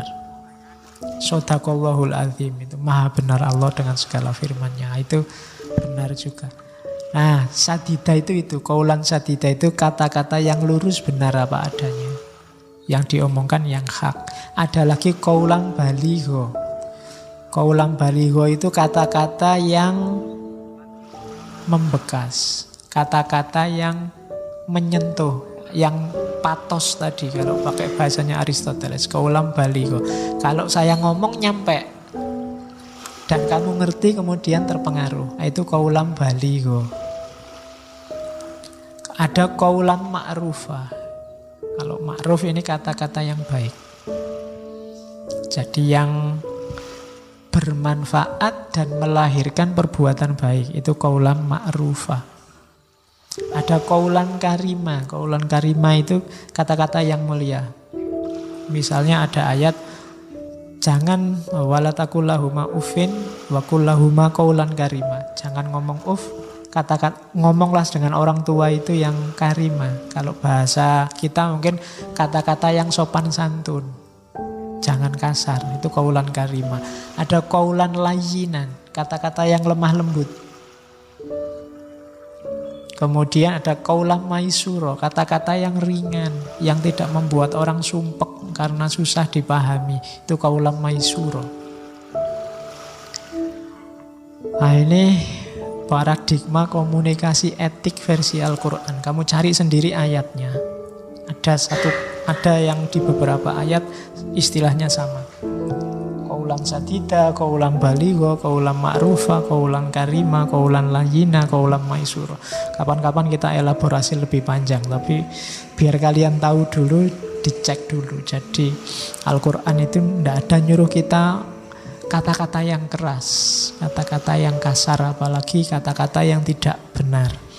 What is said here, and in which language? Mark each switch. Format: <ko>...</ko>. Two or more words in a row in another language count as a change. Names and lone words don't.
<ar>صدق الله العظيم,</ar> <id>itu maha benar Allah dengan segala firman-Nya. Itu benar juga. Nah, sadida itu</id> <ar>قولا سديدا</ar> <id>itu kata-kata yang lurus, benar apa adanya, yang diomongkan yang hak. Ada lagi</id> <ar>قولا بليغا. قولا بليغا</ar> <id>itu kata-kata yang membekas, kata-kata yang menyentuh, yang patos tadi kalau pakai bahasanya Aristoteles.</id> <ar>قولا بليغا.</ar> <id>Kalau saya ngomong nyampe dan kamu ngerti kemudian terpengaruh, itu</id> <ar>قولا بليغا.</ar> <id>Ada</id> <ar>قولا معروفا.</ar> <id>Kalau ma'ruf ini kata-kata yang baik. Jadi yang bermanfaat dan melahirkan perbuatan baik, itu</id> <ar>قولا معروفا.</ar> <id>Ada</id> <ar>قولا كريما. قولا كريما</ar> <id>itu kata-kata yang mulia. Misalnya ada ayat, jangan</id> <ar>ولا تقل لهما أف وقل لهما قولا كريما.</ar> <id>Jangan ngomong uf, katakan ngomonglah dengan orang tua itu yang karima. Kalau bahasa kita mungkin kata-kata yang sopan santun. Jangan kasar, itu</id> <ar>قولا كريما.</ar> <id>Ada</id> <ar>قولا لينا,</ar> <id>kata-kata yang lemah lembut. Kemudian ada</id> <ar>قولا ميسورا,</ar> <id>kata-kata yang ringan, yang tidak membuat orang sumpek karena susah dipahami. Itu</id> <ar>قولا ميسورا.</ar> <id>Nah, ini paradigma komunikasi etik versi Al-Quran. Kamu cari sendiri ayatnya. Ada yang di beberapa ayat istilahnya sama.</id> <ar>قولا سديدا، قولا بليغا، قولا معروفا، قولا كريما، قولا لينا، قولا ميسورا.</ar> <id>Kapan-kapan kita elaborasi lebih panjang, tapi biar kalian tahu dulu, dicek dulu. Jadi Al-Quran itu tidak ada nyuruh kita kata-kata yang keras, kata-kata yang kasar, apalagi kata-kata yang tidak benar.</id>